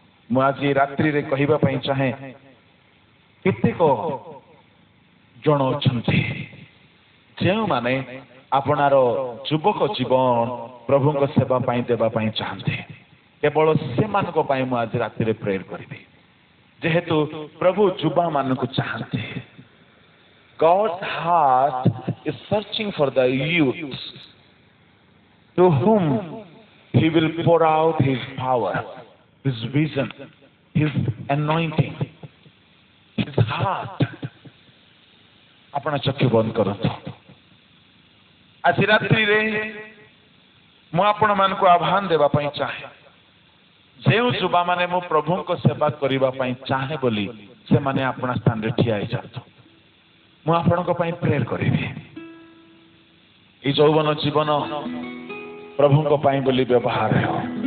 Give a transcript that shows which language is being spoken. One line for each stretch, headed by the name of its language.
Odia: ମୁଁ ଆଜି ରାତ୍ରିରେ କହିବା ପାଇଁ ଚାହେଁ, କେତେକ ଜଣ ଅଛନ୍ତି ଯେଉଁମାନେ ଆପଣାର ଯୁବକ ଜୀବନ ପ୍ରଭୁଙ୍କ ସେବା ପାଇଁ ଦେବା ପାଇଁ ଚାହାନ୍ତି। କେବଳ ସେମାନଙ୍କ ପାଇଁ ମୁଁ ଆଜି ରାତିରେ ପ୍ରେୟର କରିବି। ଯେହେତୁ ପ୍ରଭୁ ଯୁବା ମାନଙ୍କୁ ଚାହାନ୍ତି।
English: God's heart is searching for the youth to whom He will pour out His power, His vision, His anointing, His heart.
Odia: ଆପଣ ଚକ୍ଷୁ ବନ୍ଦ କରନ୍ତୁ। ଆଜି ରାତ୍ରିରେ ମୁଁ ଆପଣମାନଙ୍କୁ ଆହ୍ୱାନ ଦେବା ପାଇଁ ଚାହେଁ। ଯେଉଁ ଯୁବାମାନେ ମୁଁ ପ୍ରଭୁଙ୍କ ସେବା କରିବା ପାଇଁ ଚାହେଁ ବୋଲି ସେମାନେ ଆପଣା ସ୍ଥାନରେ ଠିଆ ହେଇଯାଆନ୍ତୁ। ମୁଁ ଆପଣଙ୍କ ପାଇଁ ପ୍ରେୟର କରିବି। ଏଇ ଯୌବନ ଜୀବନ ପ୍ରଭୁଙ୍କ ପାଇଁ ବୋଲି ବ୍ୟବହାର ହେଉ।